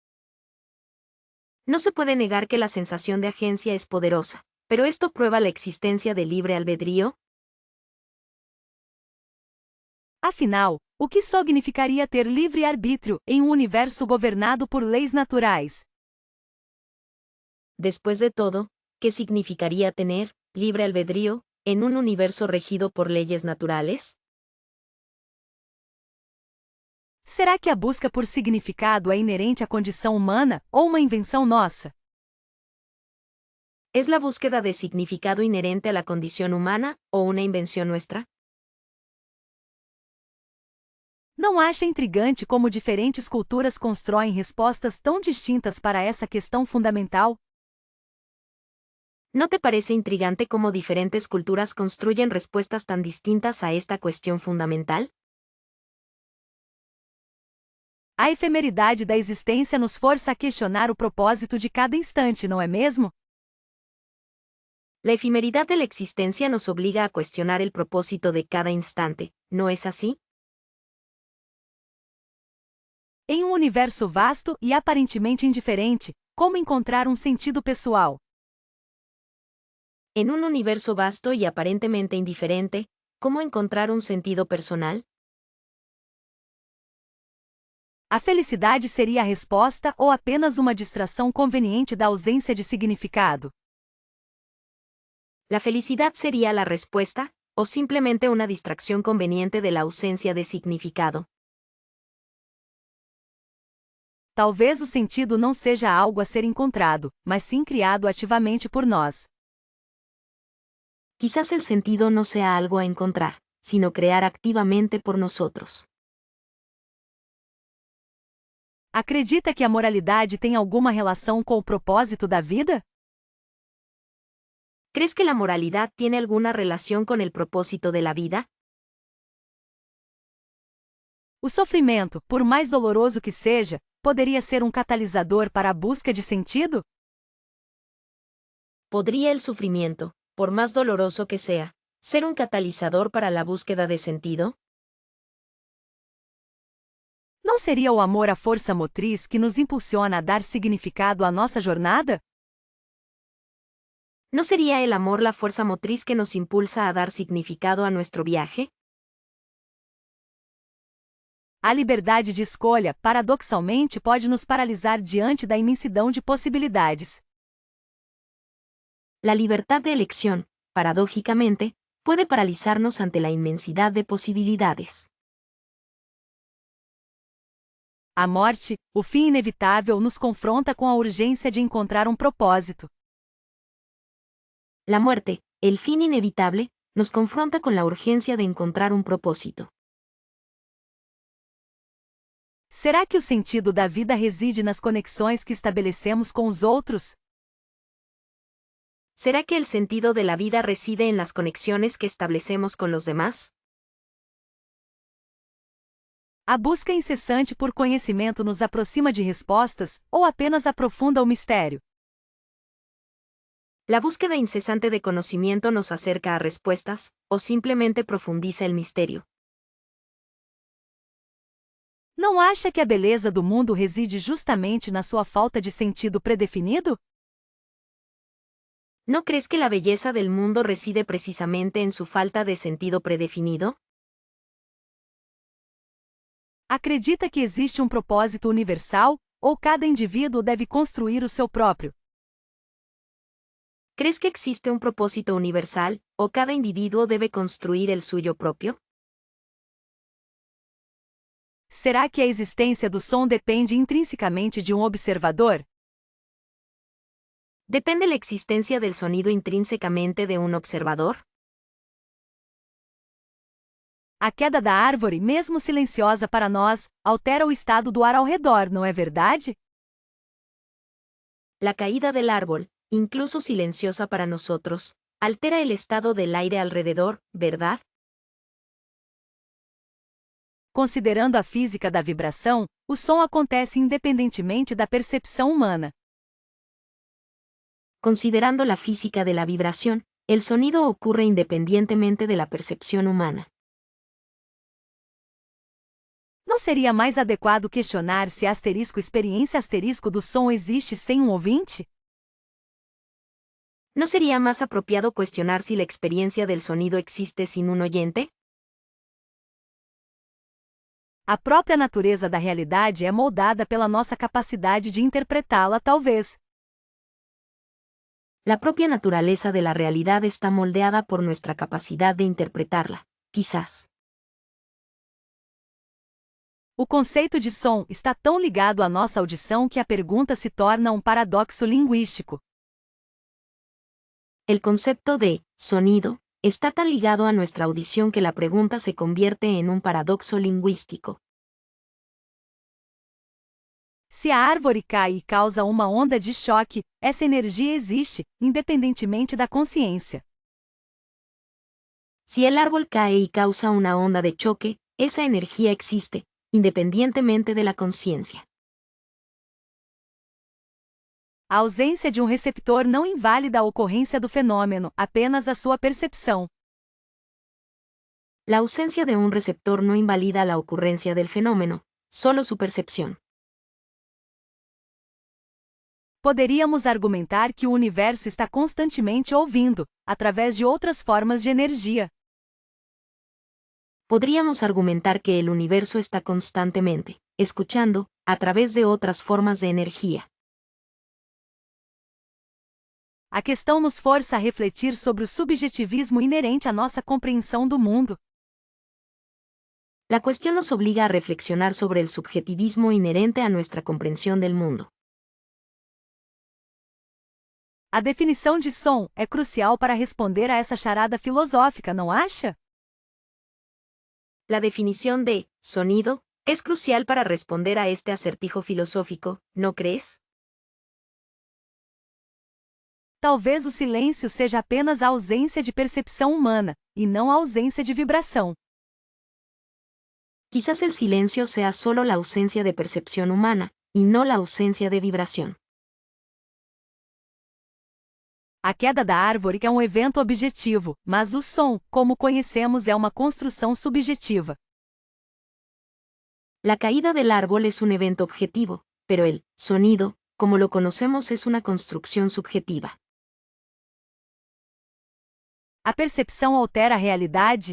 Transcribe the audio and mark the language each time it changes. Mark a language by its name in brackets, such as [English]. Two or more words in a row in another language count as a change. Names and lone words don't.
[Spanish] No se puede negar que la sensación de agencia es poderosa, pero ¿esto prueba la existencia del libre albedrío? [Portuguese] Afinal, o que significaria ter livre-arbítrio em um universo governado por leis naturais? [Spanish] Después de todo, ¿qué significaría tener libre albedrío en un universo regido por leyes naturales? [Portuguese] Será que a busca por significado é inerente à condição humana ou uma invenção nossa? [Spanish] ¿Es la búsqueda de significado inherente a la condición humana o una invención nuestra? [Portuguese] Não acha intrigante como diferentes culturas constroem respostas tão distintas para essa questão fundamental? [Spanish] ¿No te parece intrigante cómo diferentes culturas construyen respuestas tan distintas a esta cuestión fundamental? [Portuguese] A efemeridade da existência nos força a questionar o propósito de cada instante, não é mesmo? [Spanish] La efemeridad de la existencia nos obliga a cuestionar el propósito de cada instante, ¿no es así? [Portuguese] Em um universo vasto e aparentemente indiferente, como encontrar um sentido pessoal? [Spanish] En un universo vasto y aparentemente indiferente, ¿cómo encontrar un sentido personal? [Portuguese] A felicidade seria a resposta ou apenas uma distração conveniente da ausência de significado? [Spanish] ¿La felicidad sería la respuesta, o simplemente una distracción conveniente de la ausencia de significado? [Portuguese] Talvez o sentido não seja algo a ser encontrado, mas sim criado ativamente por nós. [Spanish] Quizás el sentido no sea algo a encontrar, sino crear activamente por nosotros. [Portuguese] Acredita que a moralidade tem alguma relação com o propósito da vida? [Spanish] ¿Crees que la moralidad tiene alguna relación con el propósito de la vida? [Portuguese] O sofrimento, por mais doloroso que seja, poderia ser um catalisador para a busca de sentido? [Spanish] ¿Podría el sufrimiento, por más doloroso que sea, ser un catalizador para la búsqueda de sentido? [Portuguese] Não seria o amor a força motriz que nos impulsiona a dar significado à nossa jornada? [Spanish] ¿No sería el amor la fuerza motriz que nos impulsa a dar significado a nuestro viaje? [Portuguese] A liberdade de escolha, paradoxalmente, pode nos paralisar diante da imensidão de possibilidades. [Spanish] La libertad de elección, paradójicamente, puede paralizarnos ante la inmensidad de posibilidades. [Portuguese] A morte, o fim inevitável, nos confronta com a urgência de encontrar um propósito. [Spanish] La muerte, el fin inevitable, nos confronta con la urgencia de encontrar un propósito. [Portuguese] Será que o sentido da vida reside nas conexões que estabelecemos com os outros? [Spanish] ¿Será que el sentido de la vida reside en las conexiones que establecemos con los demás? [Portuguese] A busca incessante por conhecimento nos aproxima de respostas ou apenas aprofunda o mistério? [Spanish] ¿La búsqueda incesante de conocimiento nos acerca a respuestas, o simplemente profundiza el misterio? [Portuguese] Não acha que a beleza do mundo reside justamente na sua falta de sentido predefinido? [Spanish] ¿No crees que la belleza del mundo reside precisamente en su falta de sentido predefinido? [Portuguese] Acredita que existe um propósito universal, ou cada indivíduo deve construir o seu próprio? [Spanish] ¿Crees que existe un propósito universal, o cada individuo debe construir el suyo propio? [Portuguese] Será que a existência do som depende intrinsecamente de um observador? [Spanish] ¿Depende la existencia del sonido intrínsecamente de un observador? [Portuguese] A queda da árvore, mesmo silenciosa para nós, altera o estado do ar ao redor, não é verdade? [Spanish] La caída del árbol, incluso silenciosa para nosotros, altera el estado del aire alrededor, ¿verdad? [Portuguese] Considerando a física da vibração, o som acontece independentemente da percepção humana. [Spanish] Considerando la física de la vibración, el sonido ocurre independientemente de la percepción humana. [Portuguese] Não seria mais adequado questionar se a experiência do som existe sem um ouvinte? [Spanish] ¿No sería más apropiado cuestionar si la experiencia del sonido existe sin un oyente? [Portuguese] A própria natureza da realidade é moldada pela nossa capacidade de interpretá-la, talvez. [Spanish] La propia naturaleza de la realidad está moldeada por nuestra capacidad de interpretarla, quizás. [Portuguese] O conceito de som está tão ligado à nossa audição que a pergunta se torna um paradoxo linguístico. [Spanish] El concepto de sonido está tan ligado a nuestra audición que la pregunta se convierte en un paradoxo lingüístico. [Portuguese] Se a árvore cai e causa uma onda de choque, essa energia existe, independentemente da consciência. [Spanish] Si el árbol cae y causa una onda de choque, esa energía existe, independientemente de la conciencia. [Portuguese] A ausência de um receptor não invalida a ocorrência do fenômeno, apenas a sua percepção. [Spanish] La ausencia de un receptor no invalida la ocurrencia del fenómeno, solo su percepción. [Portuguese] Poderíamos argumentar que o universo está constantemente ouvindo, através de outras formas de energia. [Spanish] Podríamos argumentar que el universo está constantemente, escuchando, a través de otras formas de energía. [Portuguese] A questão nos força a refletir sobre o subjetivismo inerente à nossa compreensão do mundo. [Spanish] La cuestión nos obliga a reflexionar sobre el subjetivismo inherente a nuestra comprensión del mundo. [Portuguese] A definição de som é crucial para responder a essa charada filosófica, não acha? [Spanish] La definición de sonido es crucial para responder a este acertijo filosófico, ¿no crees? [Portuguese] Talvez o silêncio seja apenas a ausência de percepção humana, e não a ausência de vibração. [Spanish] Quizás el silencio sea solo la ausencia de percepción humana, y no la ausencia de vibración. [Portuguese] A queda da árvore é um evento objetivo, mas o som, como conhecemos, é uma construção subjetiva. [Spanish] La caída del árbol es un evento objetivo, pero el sonido, como lo conocemos, es una construcción subjetiva. [Portuguese] A percepção altera a realidade?